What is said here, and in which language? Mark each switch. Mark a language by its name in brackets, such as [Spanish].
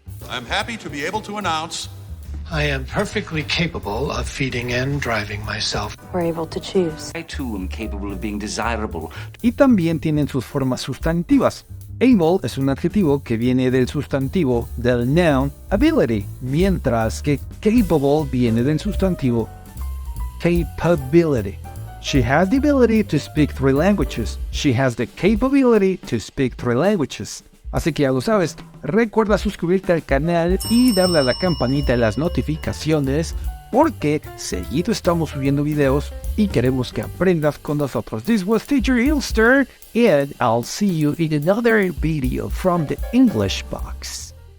[English] I'm happy to be able to announce I am perfectly capable of feeding and driving myself. We're able to choose. I too am capable of being desirable. [Spanish] Y también tienen sus formas sustantivas. Able es un adjetivo que viene del sustantivo del noun ability, mientras que capable viene del sustantivo capability. [English] She has the ability to speak 3 languages. She has the capability to speak 3 languages. [Spanish] Así que ya lo sabes, recuerda suscribirte al canal y darle a la campanita de las notificaciones porque seguido estamos subiendo videos y queremos que aprendas con nosotros. [English] This was Teacher Hilster and I'll see you in another video from the English box.